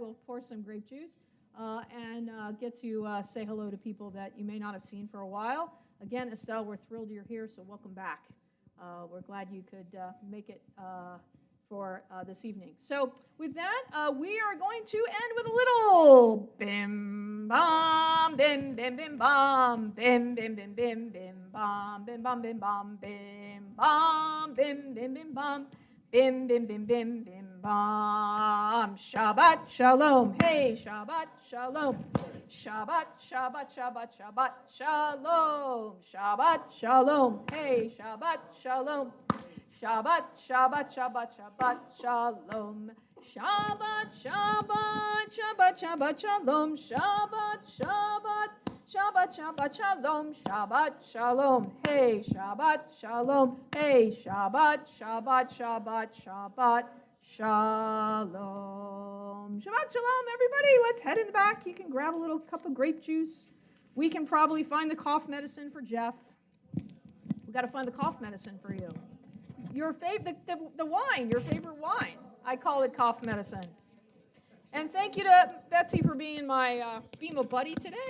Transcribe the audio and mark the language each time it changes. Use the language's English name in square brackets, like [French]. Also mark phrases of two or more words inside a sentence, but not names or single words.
[English] We'll pour some grape juice and get to say hello to people that you may not have seen for a while. Again, Estelle, we're thrilled you're here, so welcome back. We're glad you could make it for this evening. So with that, we are going to end with a little bim bam, bim bim bim bam, bim bim bim bim bim bam, bim bam bim bam, bim bam, bim bim bim bam, bim bim bim bim bim bam. [Hebrew] שבת שלום, היי, שבת שלום. שבת, שבת, שבת, שבת, שלום. שבת, שלום. היי, שבת, שלום. שבת, שבת, שבת, שבת, שלום. שבת, שבת, שבת, שבת, שלום. שבת, שבת, שבת, שבת, שלום. שבת, שלום. היי, שבת, שלום. היי, שבת, שבת, שבת, שבת, שלום. שבת שלום, [English] everybody. Let's head in the back. You can grab a little cup of grape juice. We can probably find the cough medicine for Jeff. We got to find the cough medicine for you. Your the wine, your favorite wine. I call it cough medicine. And thank you to Betsy for being my BMO buddy today.